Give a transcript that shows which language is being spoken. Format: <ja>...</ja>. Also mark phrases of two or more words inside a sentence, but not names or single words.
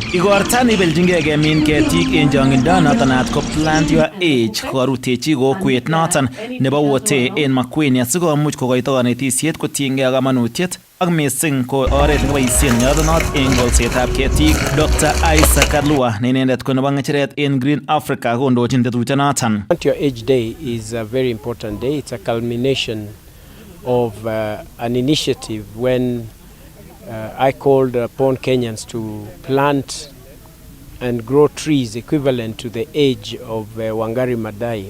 <kln>Igorta nebeljingei kemin ketik eng chongindo noton naat ko Plant Your Age korutechi kokwet noton nebo Wote eng Makueni asikomuch kokoito kanetisiet kotiengei ak kamanutiet ak mising ko oret nekiboisien nyadunot eng kolsetab ketik. Dr. Isaac Alua ne inendet ko nebo ng'echeret eng Green Africa kondochin tetutyonoton.</kln> <en>Plant Your Age Day is a very important day. It's a culmination of an initiative when I called upon Kenyans to plant and grow trees equivalent to the age of Wangari Maathai.</en>